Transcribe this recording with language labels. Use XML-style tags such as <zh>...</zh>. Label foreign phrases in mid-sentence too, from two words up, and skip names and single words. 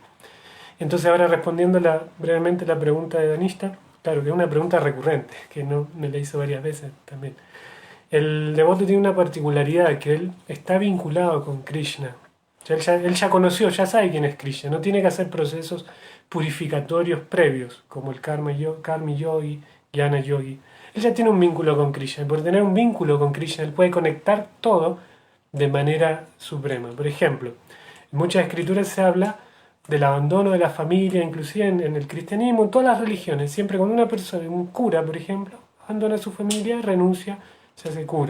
<es>Entonces, ahora respondiendo brevemente la pregunta de Danishta, claro que es una pregunta recurrente, que no me la hizo varias veces también. El devoto tiene una particularidad, que él está vinculado con Krishna. Él ya conoció, ya sabe quién es Krishna, no tiene que hacer procesos purificatorios previos, como el</es> <sa>कर्म योगी, ज्ञान योगी.</sa> <es>Él ya tiene un vínculo con Krishna, y por tener un vínculo con Krishna, él puede conectar todo de manera suprema. Por ejemplo, en muchas escrituras se habla del abandono de la familia, inclusive en el cristianismo, en todas las religiones. Siempre cuando una persona, un cura, por ejemplo, abandona a su familia, renuncia, se hace cura.</es>